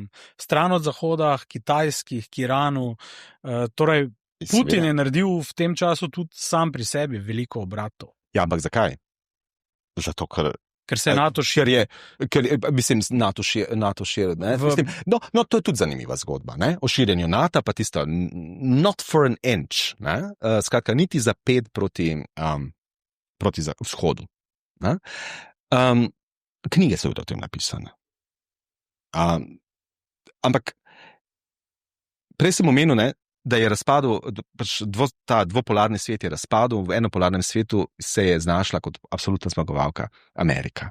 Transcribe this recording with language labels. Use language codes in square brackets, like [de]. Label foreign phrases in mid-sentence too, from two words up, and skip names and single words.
[sl] Stran od Zahoda, Kitajskih, k Iranu. Torej, Putin je naredil v tem času tudi sam pri sebi veliko obratov. Ja, ampak zakaj? Zato, ker se NATO širi. Mislim, NATO širi. No, to je tudi zanimiva zgodba. Ne? O širjenju NATO, pa tisto [en] not for an inch. [sl] Skratka, niti za 5 proti vzhodu. Knjige so o tem napisane. Ampak prej sem omenil, ne, da je razpadel, ta dvopolarni svet je razpadel, v enopolarnem svetu se je znašla kot absolutna zmagovalka Amerika.